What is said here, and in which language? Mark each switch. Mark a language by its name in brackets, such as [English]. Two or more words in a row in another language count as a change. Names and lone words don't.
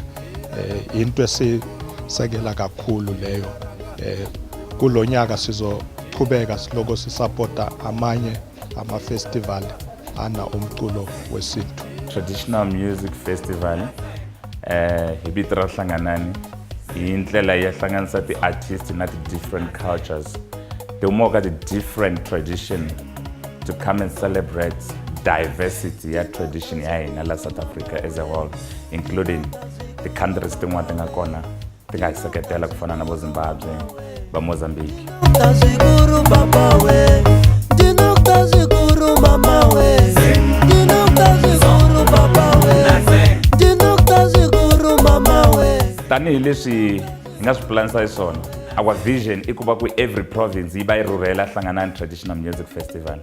[Zulu] Into esisekela kakhulu leyo. Kulonyaka sizoqhubeka siloko sisupporta amanye ama-festival ana umculo wesintu. [Tsonga] Traditional Music Festival ibitira hlanganani indlela yahlanganisa ti-artists na ti- [English] different cultures [Tsonga] timoka ti- [English] different tradition to come and celebrate diversity [Tsonga] ya tradition ya hina la South Africa [English] as a whole, including the countries [Tsonga] tin'wana ti nga kona ti nga seketela ku fana na vo Zimbabwe, va Mozambique. Tanihi leswi hi nga swi planisa hi swona, [English] our vision [Tsonga] i ku va ku [English] every province [Tsonga] yi va yi rhurhela hlanganani traditional music festival.